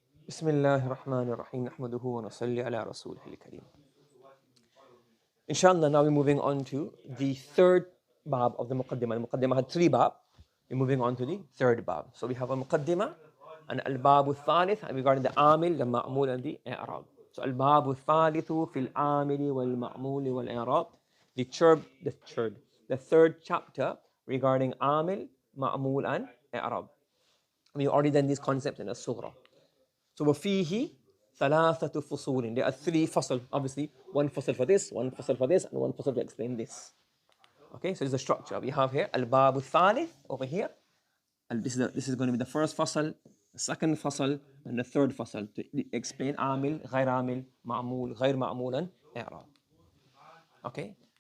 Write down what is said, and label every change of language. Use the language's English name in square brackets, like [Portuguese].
[Arabic] بسم الله الرحمن الرحيم نحمده ونصلي على رسوله الكريم. [English] Inshallah, now we're moving on to the third bab of the Muqaddimah. The Muqaddimah had three bab. We're moving on to the third bab. So we have a Muqaddimah and Al-Bab al-Thalith regarding the Amil, the Ma'mul and the I'rab. [Arabic] So Al-Bab al-Thalithu fil Amili wal-Ma'mul wal-I'rab. [English] The third chapter regarding Amil, Ma'mul and I'rab. We already done these concepts in As-Sughra. [Arabic] So وفيه ثلاثة فصول. [English] There are three fasl, obviously. One fasl for this, one fasl for this, and one fasl to explain this. Okay, so this is the structure. We have here Al-Bab al-Thalith over here. And this is going to be the first fasl, the second fasl, and the third fasl to explain Amil, Ghair Amil, Ma'mul, Ghair Ma'mul, and I'rab. Okay?